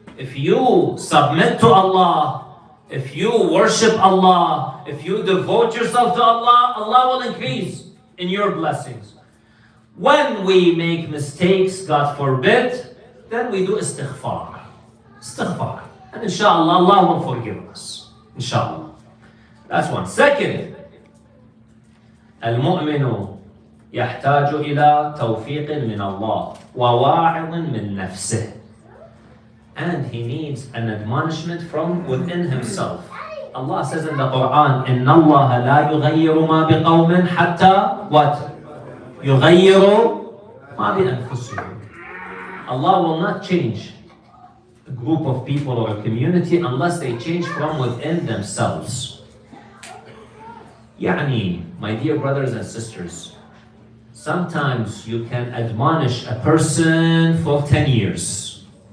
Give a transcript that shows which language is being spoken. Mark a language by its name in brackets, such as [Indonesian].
[English] If you submit to Allah, if you worship Allah, if you devote yourself to Allah, Allah will increase in your blessings. When we make mistakes, God forbid, then we do istighfar. Istighfar. And inshallah, Allah will forgive us. Inshallah. That's one. Second, [Arabic] المؤمن يحتاج إلى توفيق من الله وواعظ من نفسه. [English] And he needs an admonishment from within himself. Allah says in the Quran, [Arabic] إِنَّ اللَّهَ لَا يُغَيِّرُ مَا بِقَوْمٍ حَتَّى [English] what? [Arabic] يُغَيِّرُ مَا بِأَنفُسِهِمْ. [English] Allah will not change a group of people or a community unless they change from within themselves. Yani, my dear brothers and sisters, sometimes you can admonish a person for 10 years.